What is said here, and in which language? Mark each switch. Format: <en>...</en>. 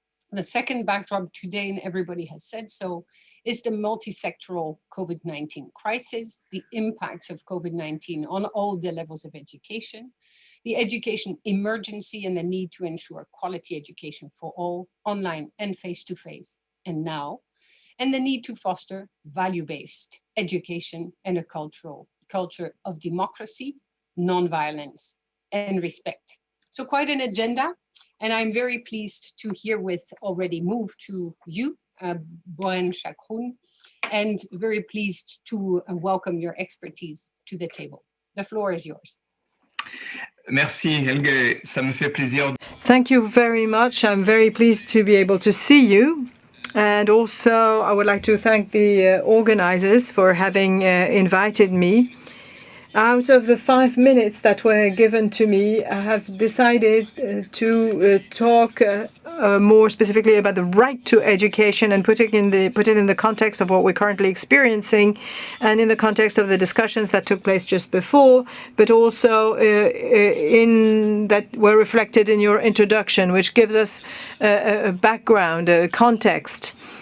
<en>The second backdrop today, and everybody has said so, is the multi-sectoral COVID-19 crisis, the impacts of COVID-19 on all the levels of education, the education emergency and the need to ensure quality education for all, online and face-to-face, and now, and the need to foster value-based education and a culture of democracy, non-violence, and respect. So quite an agenda, and I'm very pleased to herewith already move to you, Boren Chakroun, and very pleased to welcome your expertise to the table. The floor is yours.</en> <fr>Merci Helge, ça me fait plaisir.</fr> <en>Thank you very much. I'm very pleased to be able to see you. And also, I would like to thank the organizers for having invited me. Out of the 5 minutes that were given to me, I have decided to talk more specifically about the right to education and put it in the context of what we're currently experiencing, and in the context of the discussions that took place just before, but also in that were reflected in your introduction, which gives us a background, a context.</en>